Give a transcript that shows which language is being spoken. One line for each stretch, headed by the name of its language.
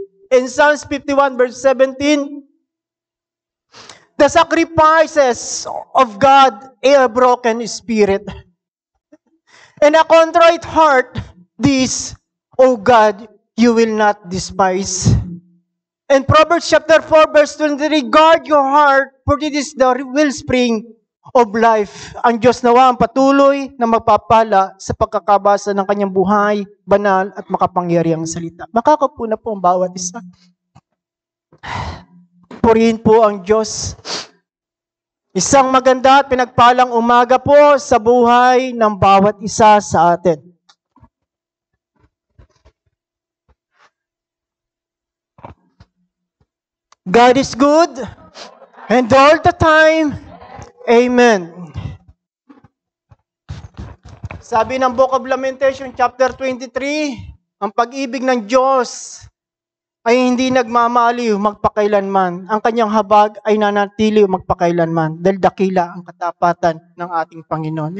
English: In Psalms 51 verse 17, the sacrifices of God are a broken spirit, and a contrite heart, this, O God, you will not despise. In Proverbs chapter 4 verse 23, guard your heart, for it is the wellspring of life.
Filipino: Ang Diyos nawa ang patuloy na magpapala sa pagkakabasa ng kanyang buhay, banal at makapangyarihang salita. Makakapo na po ang bawat isa. Purihin po ang Diyos. Isang maganda at pinagpalang umaga po sa buhay ng bawat isa sa atin.
English: God is good, and all the time, Amen.
Filipino: Sabi ng Book of Lamentation, chapter 23, ang pag-ibig ng Diyos ay hindi nagmamaliw magpakailanman. Ang kanyang habag ay nanatili magpakailanman, dahil dakila ang katapatan ng ating Panginoon.